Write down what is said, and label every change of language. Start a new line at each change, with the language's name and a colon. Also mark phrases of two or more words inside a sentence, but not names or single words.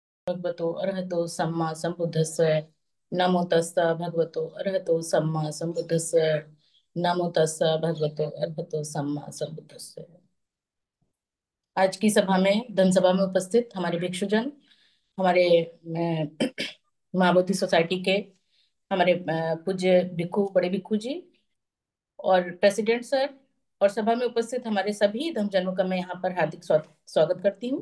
Pali: भगवतो अरहतो सम्मा संबुद्धस्स। नमो तस्स भगवतो अरहतो सम्मा संबुद्धस्स। नमो तस्स भगवतो अरहतो सम्मा संबुद्धस्स।
Hindi: आज की सभा में, धन सभा में उपस्थित हमारे भिक्षुजन, हमारे माँ बोधि सोसाइटी के हमारे पूज्य भिक्षु, बड़े भिक्षु जी और प्रेसिडेंट सर, और सभा में उपस्थित हमारे सभी धमजनों का मैं यहाँ पर हार्दिक स्वागत करती हूँ।